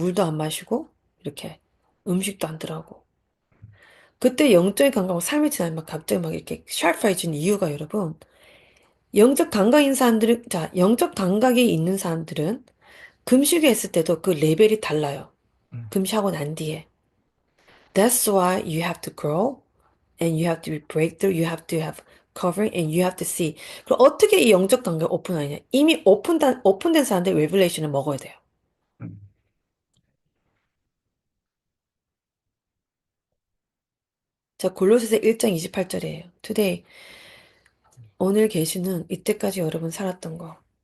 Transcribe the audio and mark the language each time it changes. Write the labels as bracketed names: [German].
[Korean] 물도 안 마시고, 이렇게. 음식도 안 들어가고. 그때 영적인 감각은 삶이 지나면 막 갑자기 막 이렇게 샤프해진 이유가 여러분, 영적 감각이 있는 사람들은 금식을 했을 때도 그 레벨이 달라요. 음, 금식하고 난 뒤에. [English] That's why you have to grow and you have to be breakthrough, you have to have covering and you have to see. [Korean] 그럼 어떻게 이 영적 감각을 오픈하냐? 이미 오픈된 사람들 레벨레이션을 먹어야 돼요. 음. 자, 골로새서 1장 28절이에요. Today, 오늘 계시는 이때까지 여러분 살았던 거.